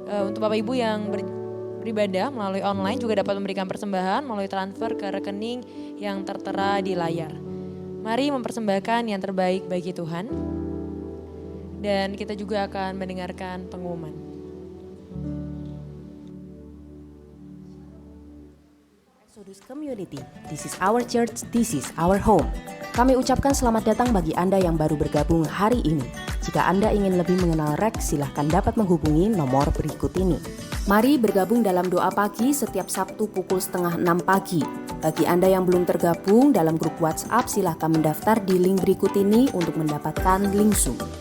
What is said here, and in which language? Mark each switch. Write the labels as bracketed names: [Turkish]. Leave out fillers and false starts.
[Indonesian] Untuk Bapak Ibu yang beribadah melalui online juga dapat memberikan persembahan melalui transfer ke rekening yang tertera di layar. Mari mempersembahkan yang terbaik bagi Tuhan. Dan kita juga akan mendengarkan pengumuman. [English] Exodus Community, this is our church, this is our home. [Indonesian] Kami ucapkan selamat datang bagi Anda yang baru bergabung hari ini. Jika Anda ingin lebih mengenal Rex, silahkan dapat menghubungi nomor berikut ini. Mari bergabung dalam doa pagi setiap Sabtu pukul 5:30 pagi. Bagi Anda yang belum tergabung dalam grup WhatsApp, silahkan mendaftar di link berikut ini untuk mendapatkan link Zoom.